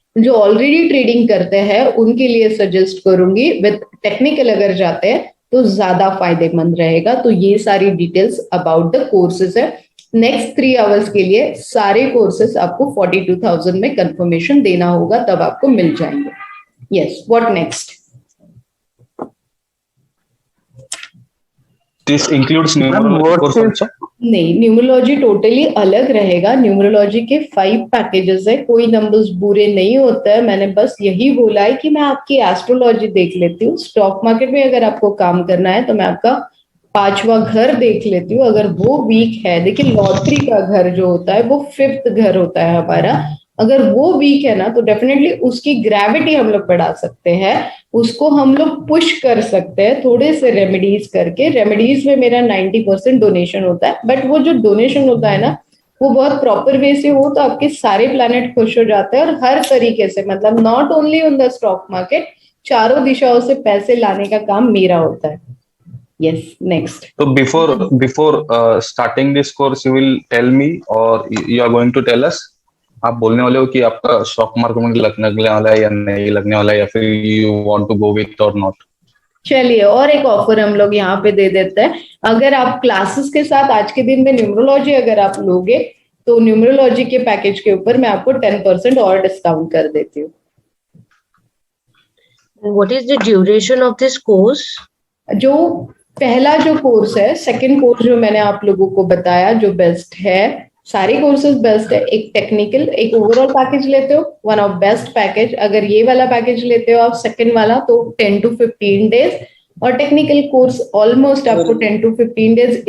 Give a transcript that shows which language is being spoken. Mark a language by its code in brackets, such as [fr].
[hi] जो already trading करते हैं उनके लिए सजेस्ट करूंगी, विद टेक्निकल अगर जाते हैं तो ज्यादा फायदेमंद रहेगा। तो ये सारी डिटेल्स अबाउट द कोर्सेज है। नेक्स्ट 3 आवर्स के लिए सारे कोर्सेज आपको 42,000 में कंफर्मेशन देना होगा, तब आपको मिल जाएंगे। [en] Yes, what next? This includes numerology course also? [hi] नहीं, न्यूमरोलॉजी टोटली अलग रहेगा। न्यूमरोलॉजी के 5 पैकेजेस है, कोई नंबर्स बुरे नहीं होता है। मैंने बस यही बोला है कि मैं आपकी एस्ट्रोलॉजी देख लेती हूँ। स्टॉक मार्केट में अगर आपको काम करना है तो मैं आपका 5वां घर देख लेती हूँ। अगर वो वीक है, देखिए लॉटरी का घर जो होता है वो 5th घर होता है हमारा, अगर वो वीक है ना तो डेफिनेटली उसकी ग्रेविटी हम लोग बढ़ा सकते हैं, उसको हम लोग पुश कर सकते हैं थोड़े से रेमेडीज करके। रेमेडीज में मेरा 90% डोनेशन होता है, बट वो जो डोनेशन होता है ना वो बहुत प्रॉपर वे से हो तो आपके सारे प्लैनेट खुश हो जाते हैं, और हर तरीके से, मतलब [en] not only on the stock market, [hi] चारों दिशाओं से पैसे लाने का काम मेरा होता है। [en] Yes, next. So before starting this course, you will tell me or you are going to tell us? [hi] आप बोलने वाले हो कि आपका स्टॉक मार्केट में लगने वाला है या नहीं लगने वाला है, या फिर [en] You want to go with or not? [hi] चलिए, और एक ऑफर हम लोग यहाँ पे दे देते हैं। अगर आप क्लासेस के साथ आज के दिन में न्यूमरोलॉजी अगर आप लोगे तो न्यूमरोलॉजी के पैकेज के ऊपर मैं आपको 10% और डिस्काउंट कर देती हूँ। [en] What is the duration of this course? [hi] जो पहला जो कोर्स है, सेकंड कोर्स जो मैंने आप लोगों को बताया जो बेस्ट है, सारे कोर्सेज बेस्ट है। एक टेक्निकल, एक ओवरऑल पैकेज लेते हो, वन ऑफ बेस्ट पैकेज। अगर ये वाला पैकेज लेते हो आप सेकंड वाला तो 10 to 15 डेज, और टेक्निकल कोर्स ऑलमोस्ट आपको 10 to 15 डेज।